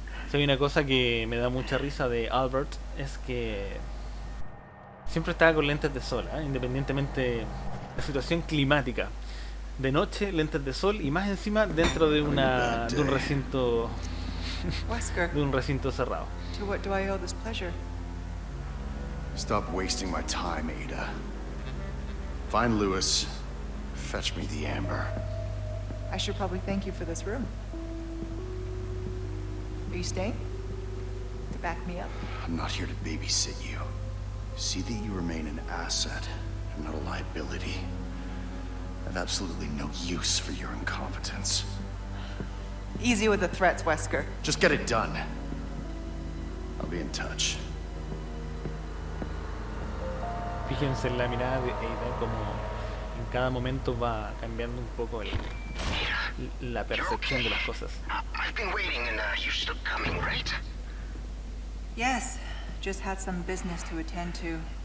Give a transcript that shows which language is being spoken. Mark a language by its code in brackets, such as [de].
[es] Si hay una cosa que me da mucha risa de Albert es que siempre estaba con lentes de sol, independientemente de la situación climática. De noche, lentes de sol y más encima dentro de un recinto [en] Wesker, [es] de un recinto cerrado. [en] to what do I owe this pleasure? Stop wasting my time, Ada. Find Lewis. Fetch me the amber. I should probably thank you for this room. Are you staying? To back me up? I'm not here to babysit you. See that you remain an asset and not a liability. I have absolutely no use for your incompetence. Easy with the threats, Wesker. Just get it done. I'll be in touch. [es] Fíjense en la mirada de Ada como en cada momento va cambiando un poco la percepción de las cosas. [en] I've been waiting and you're still coming, right? Yes, just had some business to attend to.